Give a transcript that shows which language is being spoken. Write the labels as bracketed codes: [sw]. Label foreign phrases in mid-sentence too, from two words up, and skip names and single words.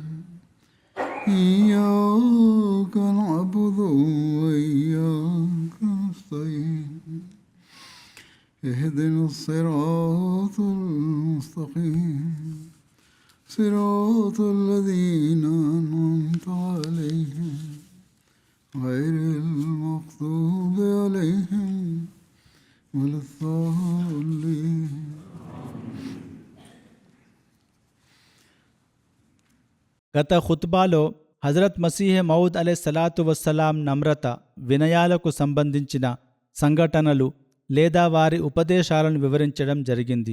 [ar] إياك نعبد وإياك نستعين اهدنا الصراط المستقيم صراط الذين أنعمت عليهم غير المغضوب عليهم ولا الضالين. [te] గత ఖుత్బాలో హజరత్ మసీహ్ మౌద్ [ar] عليه الصلاة والسلام [te] నమ్రత, వినయాలకు సంబంధించిన సంఘటనలు లేదా వారి ఉపదేశాలను వివరించడం జరిగింది.